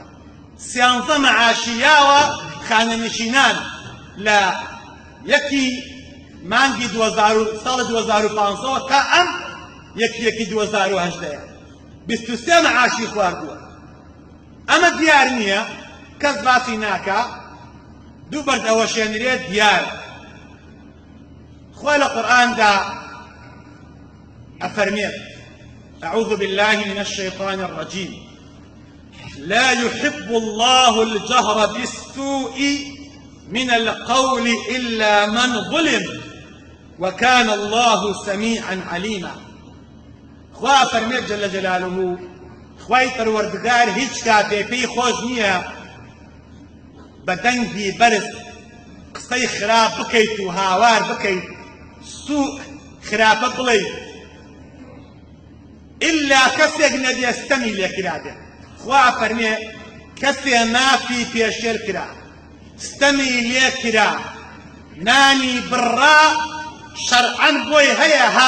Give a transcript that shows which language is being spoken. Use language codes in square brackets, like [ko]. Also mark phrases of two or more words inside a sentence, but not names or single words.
[ckb] 13 مەعاشی یاوە خانەنشینان لە 1 مانگی ساڵی 2015 تا ئەم 1/1/2018 23 مەعاشی خواردووە ئەمە دیار نییە کەس باسی ناکا دوو بەردەوە شێنرێت دیار خوای لە قورئاندا ئەفەرمێت [ar] أعوذ بالله من الشيطان الرجيم لا يحب الله الجهر بالسوء من القول إلا من ظلم وكان الله سميعا عليما [ckb] خوا فرميت [ar] جل جلاله [ckb] خواي پروردگار هیچ کاتێ پێی خۆش نییە بەدەنگی بەرز قسەی خراپ بکەیت و هاوار بکەیت سوء خراپە بڵێیت إلا کەسێک نەبێ ستەمی لێکرابێ خوا فەرمێ کەسێ مافی پێشێل کرا ستەمی لێکرا نانی بڕا شەرعەن بۆی هەیە